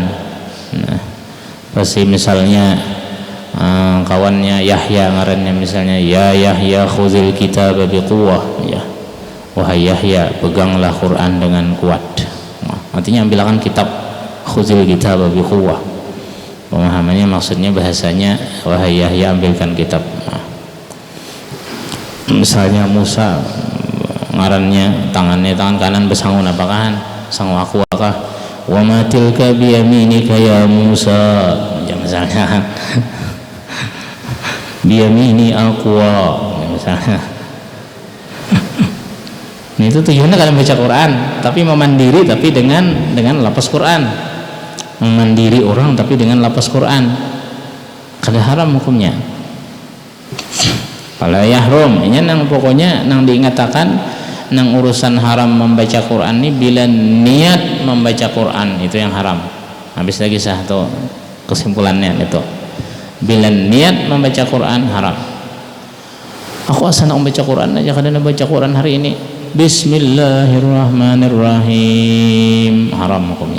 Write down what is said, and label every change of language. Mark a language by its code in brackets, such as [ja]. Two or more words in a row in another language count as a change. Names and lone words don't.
[id] Nah, pasti misalnya kawannya Yahya ngarannya misalnya, [ar] يا يحيى خذ الكتاب بقوة, [id] ya wahai Yahya peganglah Quran dengan kuat. Nah, artinya ambilkan kitab, [ar] خذ الكتاب بقوة, [id] pemahamannya maksudnya bahasanya wahai Yahya ambilkan kitab. Nah, misalnya Musa ngarannya tangan kanan besangun apakah sangu aku akah [ar] وما تلك بيمينك يا موسى, [id] ya misalnya [ar] بيميني أقوى [id] misalnya. Ini itu tujuannya kalian baca Quran tapi memandiri, tapi dengan lafaz Quran, memandiri orang tapi dengan lafaz Quran, kada haram hukumnya. [ar] فلا يحرم, [id] ini nang pokoknya nang diingatakan nang urusan haram membaca Quran ini bila niat membaca Quran itu yang haram. Habis lagi satu kesimpulannya itu, bila niat membaca Quran haram. Aku asal nak membaca Quran aja, kadang baca Quran hari ini Bismillahirrahmanirrahim, haram hukumnya.